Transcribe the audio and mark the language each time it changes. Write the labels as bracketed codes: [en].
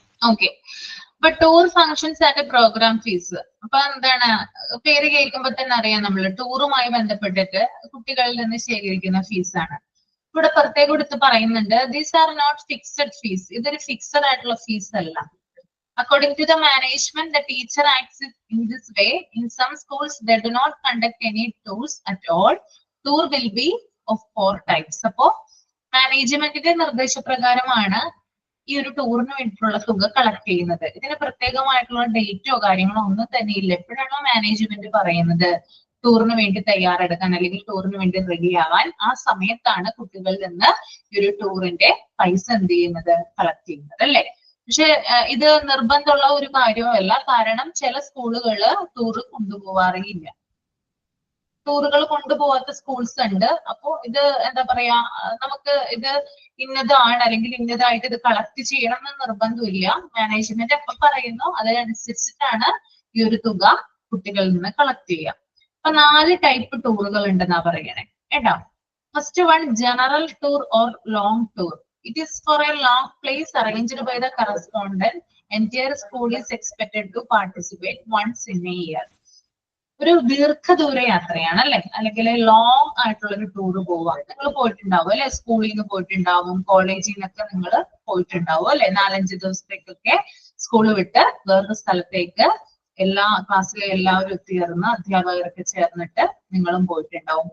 [en] Okay. അപ്പൊ tour functions and programme fees. [ml] അപ്പൊ എന്താണ്, പേര് കേൾക്കുമ്പോൾ തന്നെ അറിയാം, നമ്മൾ ടൂറുമായി ബന്ധപ്പെട്ടിട്ട് കുട്ടികളിൽ നിന്ന് ശേഖരിക്കുന്ന ഫീസാണ്. ഇവിടെ പ്രത്യേകം എടുത്ത് പറയുന്നുണ്ട്, [en] These are not fixed fees. [ml] ഇതൊരു ഫിക്സഡ് ആയിട്ടുള്ള ഫീസ് അല്ല. [en] According to the management, the teacher acts in this way. In some schools, they do not conduct any tours at all. Tour will be of 4 types. [ml] അപ്പോ മാനേജ്മെന്റിന്റെ നിർദ്ദേശപ്രകാരമാണ് ഈ ഒരു ടൂറിന് വേണ്ടിയിട്ടുള്ള തുക കളക്ട് ചെയ്യുന്നത്. ഇതിന് പ്രത്യേകമായിട്ടുള്ള ഡേറ്റോ കാര്യങ്ങളോ ഒന്നും തന്നെ ഇല്ല. എപ്പോഴാണോ മാനേജ്മെന്റ് പറയുന്നത് ടൂറിന് വേണ്ടി തയ്യാറെടുക്കാൻ അല്ലെങ്കിൽ ടൂറിന് വേണ്ടി റെഡി ആവാൻ, ആ സമയത്താണ് കുട്ടികളിൽ നിന്ന് ഈ ഒരു ടൂറിന്റെ പൈസ എന്ത് ചെയ്യുന്നത്, കളക്ട് ചെയ്യുന്നത് അല്ലെ. പക്ഷെ ഇത് നിർബന്ധമുള്ള ഒരു കാര്യമല്ല. കാരണം ചില സ്കൂളുകള് ടൂർ കൊണ്ടുപോവാറില്ല. ടൂറുകൾ കൊണ്ടുപോകാത്ത സ്കൂൾസ് ഉണ്ട്. അപ്പോ ഇത് എന്താ പറയാ, നമുക്ക് ഇത് ഇന്നതാണ് അല്ലെങ്കിൽ ഇന്നതായിട്ട് ഇത് കളക്ട് ചെയ്യണം എന്ന് നിർബന്ധമില്ല. മാനേജ്മെന്റ് എപ്പം പറയുന്നു അതിനനുസരിച്ചിട്ടാണ് ഈ ഒരു തുക കുട്ടികളിൽ നിന്ന് കളക്ട് ചെയ്യുക. അപ്പൊ 4 ടൈപ്പ് ടൂറുകൾ ഉണ്ടെന്നാ പറയണേ കേട്ടോ. [en] First one, general tour or long tour. It is for a long place arranged by the correspondent. Entire school is expected to participate once in a year. [ml] ഒരു ദീർഘദൂര യാത്രയാണ് അല്ലെ, അല്ലെങ്കിൽ ലോങ് ആയിട്ടുള്ള ഒരു ടൂർ പോവാം. നിങ്ങൾ പോയിട്ടുണ്ടാവും അല്ലെ, സ്കൂളിൽ നിന്ന് പോയിട്ടുണ്ടാവും, കോളേജിൽ നിന്നൊക്കെ നിങ്ങൾ പോയിട്ടുണ്ടാവും അല്ലെ. 4-5 ദിവസത്തേക്കൊക്കെ സ്കൂൾ വിട്ട് വേറൊരു സ്ഥലത്തേക്ക് എല്ലാ ക്ലാസ്സിലെ എല്ലാവരും ഒത്തുചേർന്ന് അധ്യാപകരൊക്കെ ചേർന്നിട്ട് നിങ്ങളും പോയിട്ടുണ്ടാവും.